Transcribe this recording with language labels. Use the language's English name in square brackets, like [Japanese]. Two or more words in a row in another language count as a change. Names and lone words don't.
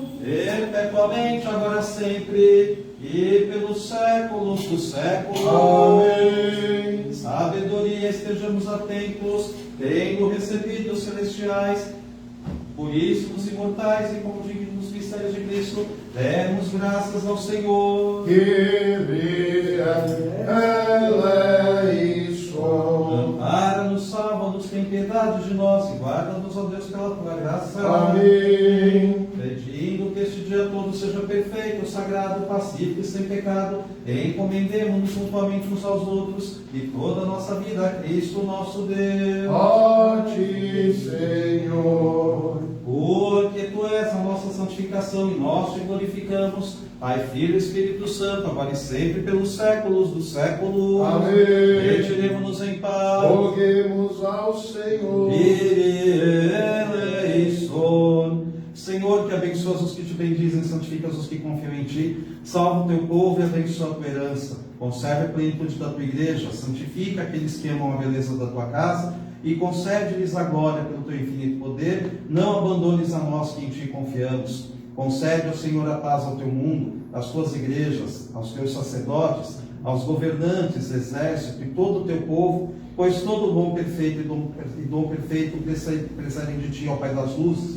[Portuguese] Perpetuamente, agora sempre, e pelos séculos dos séculos. Amém. Sabedoria, estejamos atentos, tendo recebido os celestiais puríssimos e imortais, e como dignos mistérios de Cristo, demos graças ao Senhor. [Greek] Κύριε ελέησον. [Portuguese] Ampara-nos, salva-nos, tem piedade de nós, e guarda-nos, ó Deus, pela tua graça. Amém. Pedindo que este dia todo seja perfeito, sagrado, pacífico e sem pecado, encomendemo-nos mutuamente uns aos outros, e toda a nossa vida a Cristo nosso Deus. A ti, Senhor. Porque Tu és a nossa santificação, e nós Te glorificamos, Pai, Filho e Espírito Santo, agora e sempre, pelos séculos dos séculos. Amém. Retiremo-nos em paz. Roguemos ao Senhor. [Greek] Κύριε ελέησον. [Portuguese] Senhor, que abençoas os que Te bendizem, santificas os que confiam em Ti, salva o Teu povo e abençoa a Tua herança, conserve a plenitude da Tua igreja, santifica aqueles que amam a beleza da Tua casa, e concede-lhes a glória pelo Teu infinito poder. Não abandones a nós que em Ti confiamos. Concede, ó Senhor, a paz ao Teu mundo, às Tuas igrejas, aos Teus sacerdotes, aos governantes, exército e todo o Teu povo, pois todo dom perfeito e dom perfeito procedem de Ti, ó Pai das luzes.